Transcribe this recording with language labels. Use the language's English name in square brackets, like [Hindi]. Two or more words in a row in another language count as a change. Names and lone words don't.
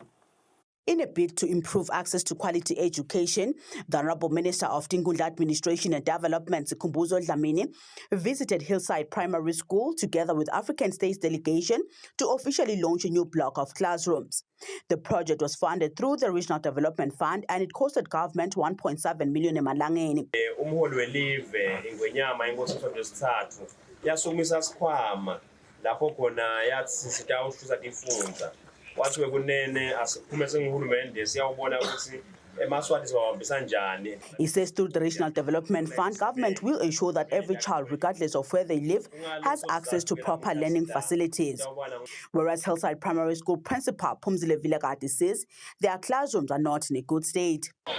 [English] In a bid to improve access to quality education, the Honourable Minister of Tingundla Administration and Development, Skumbuzo Dlamini, visited Hillside Primary School together with African States delegation to officially launch a new block of classrooms. The project was funded through the Regional Development Fund and it costed government 1.7 million emalangeni. [Swati] Umholi welive ingwenyama inkosi yesithathu yasumisa sikhwama lapho khona yathi sitawuhluza tifundza. [English] He says through the Regional Development Fund, government will ensure that every child, regardless of where they live, has access to proper learning facilities. Whereas Hillside Primary School Principal Phumzile Vilakati says their classrooms are not in a good state.